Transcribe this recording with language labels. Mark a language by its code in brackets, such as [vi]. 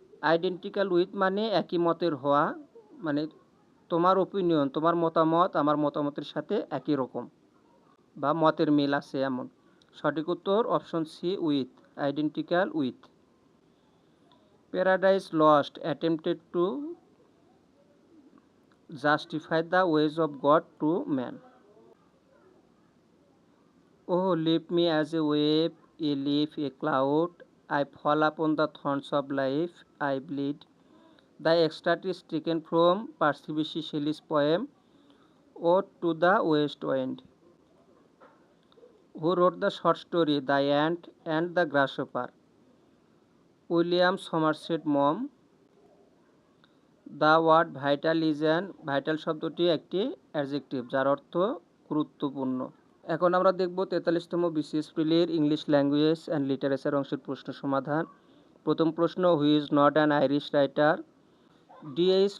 [bn] Identical with মানে একই মতের হওয়া, মানে তোমার ওপিনিয়ন, তোমার মতামত আমার মতামতের সাথে একই রকম বা মতের মিল আছে এমন। সঠিক উত্তর option C, with, identical with. [en] Paradise Lost attempted to justify the ways of God to man. Oh, leave me as a wave, a leaf, a cloud. I fall upon the thorns of life, I bleed. The extract is taken from Percy Bysshe Shelley's poem Ode to the West Wind. Who wrote the short story The Ant and the Grasshopper? William Somerset Maugham. The word vital is an vital [bn] শব্দটি একটি adjective যার অর্থ গুরুত্বপূর্ণ। এখন আমরা দেখব 43তম BCS প্রিলির English language and literature অংশের প্রশ্ন সমাধান। প্রথম প্রশ্ন, [en] Who is not an Irish writer? DH.